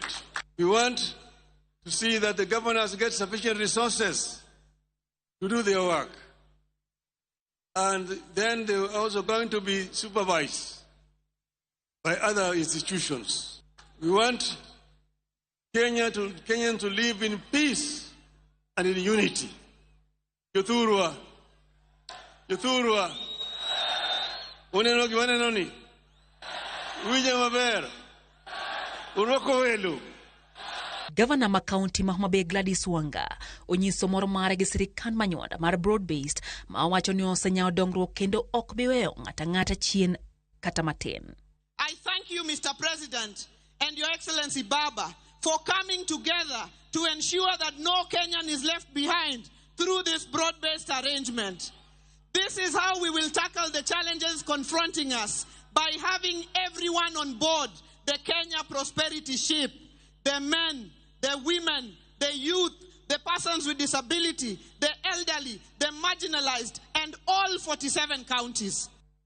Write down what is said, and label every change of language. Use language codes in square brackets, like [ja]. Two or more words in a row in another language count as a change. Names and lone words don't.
[en] We want to see that the governors get sufficient resources to do their work. And then they're also going to be supervised by other institutions. We want Kenyans to live in peace and in unity. [luo] Yothurwa. Wanenoni. Maber. Uroko welu. Governor ma county ma Homabay Gladys Wanga onyiso moro mare gi sirikand manywanda mar broad-based ma wacho ni osenyao dongruok kendo ok biweyo ng'ata chien kata matin. [en] I thank you, Mr. President, and Your Excellency Baba, for coming together to ensure that no Kenyan is left behind through this broad-based arrangement. This is how we will tackle the challenges confronting us, by having everyone on board the Kenya prosperity ship, the men, the women, the youth, the persons with disability, the elderly, the marginalized, and all 47 counties.